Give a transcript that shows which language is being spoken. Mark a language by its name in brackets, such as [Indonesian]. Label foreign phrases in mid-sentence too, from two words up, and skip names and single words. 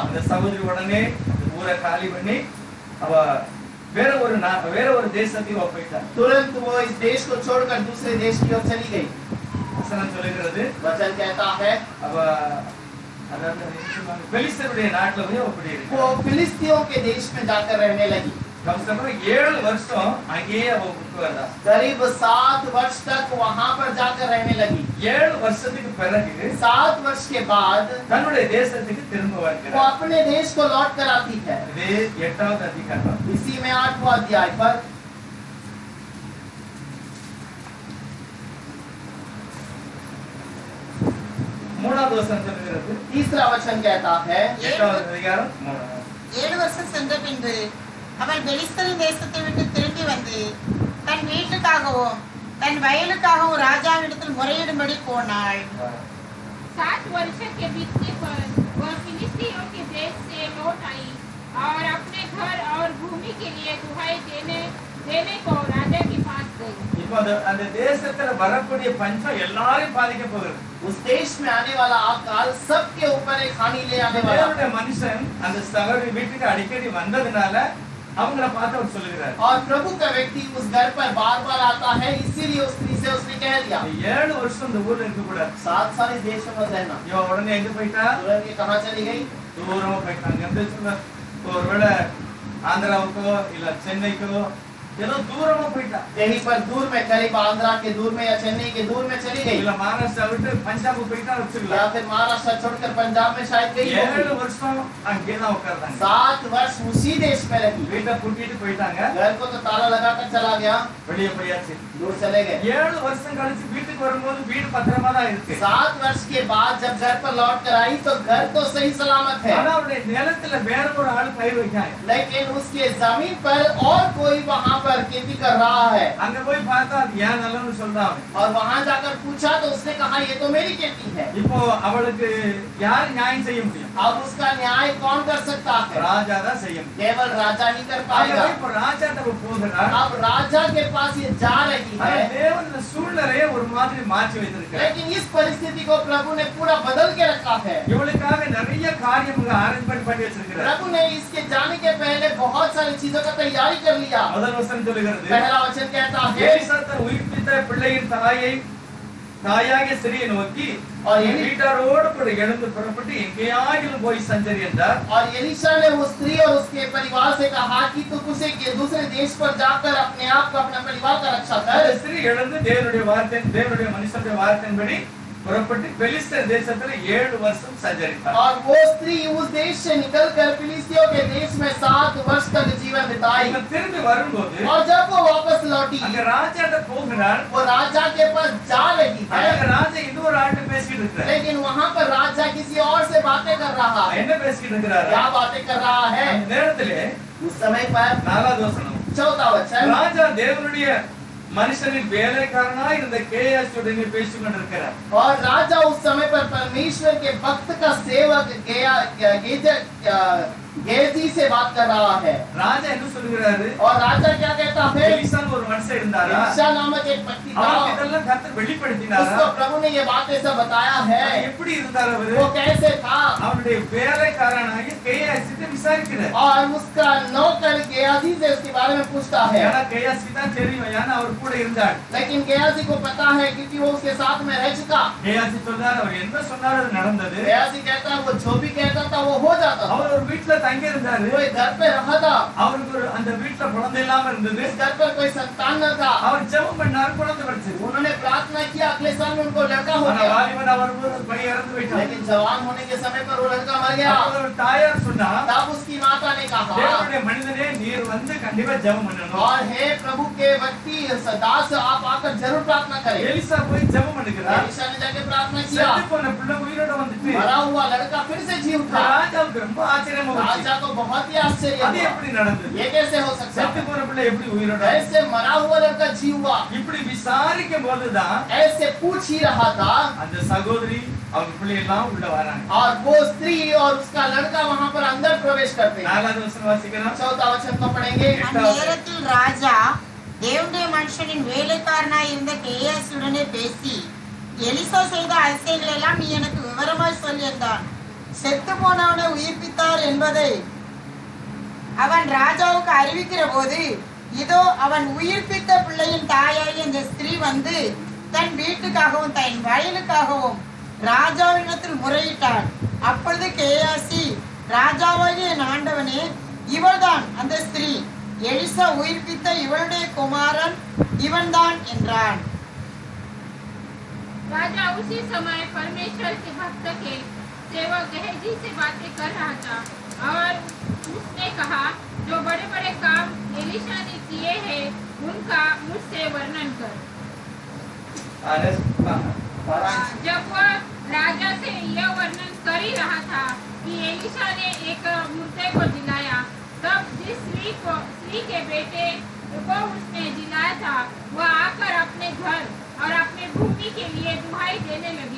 [Tamil] அந்த சகோதரி உடனே இந்த ஊரை காலி பண்ணி அவ வேற ஒரு தேசத்துக்கு அவ போயிட்டா [Hindi] तुरंत वो इस देश को छोड़कर दूसरे देश की ओर चली गई। [Tamil] வசனம் சொல்லுகிறது [Hindi] वचन कहता है [Tamil] அவ அதாவது பெலிஸ்தருடைய நாட்டுல போய் அவ குடியிருக்கா [Hindi] वो फिलिस्तियों के देश में जाकर रहने लगी। कम से कम [Tamil] 7 வருஷம் அங்கேயே அவ விட்டு வந்தா [Hindi] करीब 7 वर्ष तक वहां पर जाकर रहने लगी। [Tamil] 7 வருஷத்துக்கு பிறகு [Hindi] 7 वर्ष के बाद [Tamil] தன்னுடைய தேசத்துக்கு திரும்ப [Hindi] वो [Tamil] வருகிறார் [Hindi] अपने देश को लौट कर आती है। [Tamil] இது 8வது அதிகாரம் [Hindi] इसी में 8वां अध्याय पर [Tamil] மூணாவது வசனம் சொல்லுகிறது [Hindi] तीसरा वचन कहता है [Tamil] 8வது அதிகாரம் 3 7 வருஷம் சென்ற பின்பு அவள் பெலிஸ்தரின் தேசத்தை விட்டு திரும்பி வந்து தன் வீட்டுக்காகவும் தன் வயலுக்காகவும் ராஜாவிடத்தில் முறையிடும்படி போனாள் [Hindi] 7 वर्ष के बीतने पर वह फिलिस्तीनियों के देश से लौट आई और अपने घर और भूमि के लिए दुहाई देने को राजा के पास गई। [Tamil] இப்போ அந்த தேசத்துல வரக்கூடிய பஞ்சம் எல்லாரையும் பாதிக்க போகுது [Hindi] उस देश में आने वाला अकाल सबके ऊपर एक हानि ले आने वाला। [Tamil] தேவனுடைய மனுஷன் அந்த சகோதரி வீட்டுக்கு அடிக்கடி வந்ததுனால அவங்கள பார்த்து அவர் சொல்லுகிறார் [Hindi] और प्रभु का व्यक्ति उस घर पर बार बार आता है, इसीलिए उस स्त्री से उसने कह दिया [Tamil] 7 வருஷம் இந்த ஊர்ல இருக்க கூடாது [Hindi] 7 साल इस देश में मत रहना। [Tamil] இவ உடனே எங்க போயிட்டா [Hindi] तुरंत ये कहाँ चली गई? [Tamil] தூரமா போயிட்டாங்க எந்த சொல்ல ஒருவேளை ஆந்திராவுக்கோ இல்ல சென்னைக்கோ ஏதோ தூரமா போயிட்டா [Hindi] कहीं पर दूर में, करीब आंध्रा के दूर में या चेन्नई के दूर में चली गई [Tamil] இல்ல மகாராஷ்டிரா விட்டு பஞ்சாப் போயிட்டா [Hindi] या [Tamil] வச்சுக்கலாம் [Hindi] फिर महाराष्ट्र छोड़कर पंजाब में शायद गई [Tamil] 7 [Hindi] होगी। [Tamil] வருஷம் அங்கேதான் உட்கார்ந்தாங்க [Hindi] 7 वर्ष उसी देश में रही। [Tamil] வீட்டை பூட்டிட்டு போயிட்டாங்க [Hindi] घर को तो ताला लगाकर चला गया, [Tamil] வெளியே போயாச்சு [Hindi] दूर चले गए। [Tamil] 7 வருஷம் கழிச்சு வீட்டுக்கு வரும்போது வீடு பத்திரமா தான் இருக்கு [Hindi] 7 वर्ष के बाद जब घर पर लौट कर आई तो घर तो सही सलामत है, [Tamil] ஆனா அவருடைய நிலத்துல வேற ஒரு ஆள் பயிர் வைக்காங்க [Hindi] लेकिन उसके जमीन पर और कोई वहाँ पर खेती कर रहा है। [Tamil] அங்க போய் பார்த்தா அது ஏன் நல்லன்னு சொல்றான் [Hindi] और वहाँ जाकर पूछा तो उसने कहा ये तो मेरी खेती है। [Tamil] இப்போ அவளுக்கு யார் நியாயம் செய்ய முடியும் [Hindi] अब उसका न्याय कौन कर सकता है? [Tamil] ராஜா தான் செய்ய முடியும் [Hindi] केवल राजा ही कर [Tamil] ஆகவே [Hindi] पाएगा। [Tamil] இப்போ ராஜா தப்பு போகிறா [Hindi] अब राजा के पास ये जा रही [Tamil] ஆனா [Hindi] है, [Tamil] தேவன் இந்த சூழ்நிலையை ஒரு மாதிரி மாற்றி வைத்திருக்கிறார் [Hindi] लेकिन इस परिस्थिति को प्रभु ने पूरा बदल के रखा है। [Tamil] இவளுக்காக நிறைய காரியம் அரேஞ்ச்மெண்ட் பண்ணி வச்சிருக்கிறார் [Hindi] प्रभु ने इसके जाने के पहले बहुत सारी चीजों का तैयारी कर लिया। [Tamil] முதல் வசனம் சொல்லுகிறது [Hindi] पहला वचन कहता है [Tamil] எலிசா தன் உயிர்ப்பித்த பிள்ளையின் தாயாகிய ஸ்திரியை நோக்கி [Hindi] और [Tamil] என் வீட்டாரோடு கூட எழுந்து புறப்பட்டு எங்கேயாகிலும் போய் சஞ்சரி என்றார் [Hindi] और एलीशा ने वो स्त्री और उसके परिवार से कहा कि तू उसे दूसरे देश पर जाकर अपने आप को, अपने परिवार का रक्षा [Tamil] அந்த [Hindi] कर। [Tamil] ஸ்திரீ எழுந்து தேவனுடைய மனுஷனுடைய வார்த்தையின்படி புறப்பட்டு பெலிஸ்தர் தேசத்துல 7 வருஷம் சஞ்சரித்தார். [Hindi] और वो स्त्री उस देश से निकलकर फिलिस्तियों के देश में 7 वर्ष तक जीवन बिताई। [Tamil] இவன் திரும்பி வரும்போது [Hindi] और जब वो वापस लौटी, [Tamil] அங்க ராஜாட்ட போகிறார். [Hindi] वो राजा के पास जा रही है, [Tamil] அங்க ராஜா இன்னொரு ஆள்கிட்ட பேசிட்டு இருக்கார். [Hindi] लेकिन वहाँ पर राजा किसी और से बातें कर रहा है। [Tamil] என்ன பேசிட்டு இருக்கிறாரு? [Hindi] क्या बातें कर रहा है? [Tamil] அந்த நேரத்திலே [Hindi] उस समय पर [Tamil] 4வது வசனம், [Hindi] 14वां वचन, [Tamil] ராஜா தேவனுடைய மனுஷனின் வேலைக்காரனா இருந்த கேயாசி உடனே பேசிக் கொண்டிருக்கிறார். [Hindi] और राजा उस समय पर परमेश्वर के भक्त का सेवक गेजी से बात कर रहा है। [Tamil] ராஜா என்ன சொல்லுகிறாரு? [Hindi] और राजा क्या कहता है? [Tamil] எலிசான்னு ஒரு மனுஷன் இருந்தாரா? [Hindi] एलिशा नामक एक व्यक्ति था, [Tamil] அவருக்கு இதெல்லாம் கர்த்தர் வெளிப்படுத்தினாரா? [Hindi] उसको प्रभु ने ये बातें सब बताया है। [Tamil] எப்படி இருந்தார் அவரு? [Hindi] वो कैसे था? [Tamil] அவனுடைய வேலைக்காரனாகிய கேயாசியை விசாரிக்கிறார். [Hindi] और उसका नौकर गेहाजी से उसके बारे में पूछता है। [Tamil] ஏன்னா கேயாசி தான் தெரியும், ஏன்னா அவர் கூட இருந்தார். [Hindi] लेकिन गेहाजी को पता है क्योंकि वो उसके साथ में रह चुका। [Tamil] கேயாசி சொல்றார், அவர் என்ன சொன்னாரோ அது நடந்தது. [Hindi] गेहाजी कहता है वो जो भी कहता था वो हो जाता था। [Tamil] அவர் ஒரு வீட்ல தங்கி இருந்தாரு. [Hindi] वो एक घर पे रहा था, [Tamil] அவருக்கு ஒரு அந்த வீட்ல குழந்தை இல்லாம இருந்தது. [Hindi] इस घर पर कोई संतान न था। [Tamil] அவர் ஜெபம் பண்ணார், குழந்தை பிறந்தது. [Hindi] उन्होंने प्रार्थना किया, अगले साल में उनको लड़का हो [Tamil] ஆனா [Hindi] गया। [Tamil] வாலிபன் அவர் ஒரு பையன் இறந்து போயிட்டார். [Hindi] लेकिन जवान होने के समय पर वो लड़का मर गया। [Tamil] அப்ப ஒரு தாயார் சொன்னா, [Hindi] तब उसकी माता ने कहा, [Tamil] தேவனுடைய மனிதனே நீர் வந்து கண்டிப்பா ஜெபம் பண்ணணும். [Hindi] और हे प्रभु के व्यक्ति दास, आप आकर जरूर प्रार्थना करें। [Tamil] எலிசா போய் ஜெபம் பண்ணுகிறார். [Hindi] एलिशा ने जाके प्रार्थना किया, [Tamil] செத்து போன பிள்ளை உயிரோட வந்துட்டு [Hindi] मरा हुआ लड़का फिर से जी उठा। [Tamil] ராஜாவுக்கு ரொம்ப ஆச்சரியமா போச்சு. [Hindi] राजा को बहुत ही आश्चर्य [Tamil] அது [Hindi] हुआ, [Tamil] எப்படி நடந்தது? [Hindi] ये कैसे हो सकता [Tamil] செத்து [Hindi] है? [Tamil] போன பிள்ளை எப்படி உயிரோட? [Hindi] ऐसे मरा हुआ लड़का जी हुआ। [Tamil] இப்படி விசாரிக்கும் போதுதான் [Hindi] ऐसे पूछ ही रहा था, [Tamil] அந்த சகோதரி அவங்க பிள்ளை எல்லாம் உள்ள வராங்க. [Hindi] और वो स्त्री और उसका लड़का वहां पर अंदर प्रवेश करते हैं। [Tamil] 4வது வசனம் வாசிக்கலாம். [Hindi] 14वां वचन को पढ़ेंगे। [Tamil] அந்நேரத்தில் ராஜா தேவனுடைய மனுஷனின் வேலைக்காரனாய் இருந்த கேயாசியுடனே பேசி, எலிசா செய்த அதிசயங்கள் எல்லாம் நீ எனக்கு விவரமாய் சொல்லி என்றான். செத்து போனவனை உயிர்ப்பித்தார் என்பதை அவன் ராஜாவுக்கு அறிவிக்கிற போது, இதோ அவன் உயிர்ப்பித்த பிள்ளையின் தாயாகிய இந்த ஸ்திரீ வந்து தன் வீட்டுக்காகவும் தன் வயலுக்காகவும் ராஜாவினிடத்தில் முறையிட்டாள். அப்பொழுது கேயாசி, ராஜாவாகிய என் ஆண்டவனே, இவள்தான் அந்த ஸ்திரீ, எலிசா உயிர்ப்பித்த இவளுடைய குமாரன் இவன்தான் என்றான். [Hindi] राजा उसी समय परमेश्वर के भक्त के सेवक गेहजी से बातें कर रहा था और उसने कहा, जो बड़े बड़े काम एलिशा ने किए हैं उनका मुझसे वर्णन कर। जब वह राजा से यह वर्णन कर ही रहा था कि एलिशा ने एक मुर्दे को जिलाया, तब जिस स्त्री के बेटे को उसने जिलाया था वह आकर अपने घर और अपने भूमि के लिए दुहाई देने लगी।